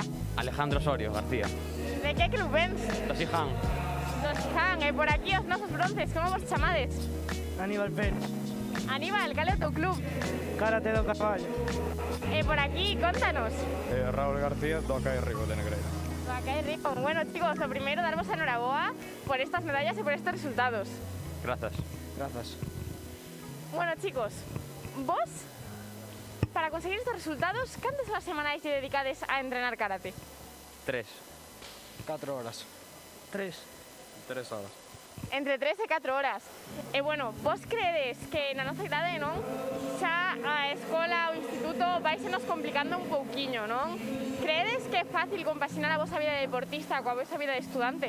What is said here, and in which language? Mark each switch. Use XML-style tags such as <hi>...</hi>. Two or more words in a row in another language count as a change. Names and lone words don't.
<gl>Alejandro Osorio García. De que club vens? Do Siján. Do Siján, e por aquí os nosos bronces, como vos chamades? Aníbal Pérez. Aníbal, cal é o teu club? Karate do Carballo. E por aquí, contanos. Raúl García do Acai Rigo de Negreira. Do Acai Rigo.</gl> <es>Bueno, chicos, lo primero, daros enhoraboa por estas medallas y por estos resultados. Gracias. Gracias. Bueno, chicos, vos, para conseguir estos resultados, ¿cuántas horas</es> <gl>semanais te dedicades</gl> <es>a entrenar karate? 3. 4 horas. 3 horas.</es> <gl>Entre 3 e 4 horas. E bueno, vos credes que na nosa idade, non? Xa a escola, o instituto, vais nos complicando un pouquiño, non? Credes que é fácil compaxinar a vosa vida de deportista coa vosa vida de estudante?</gl>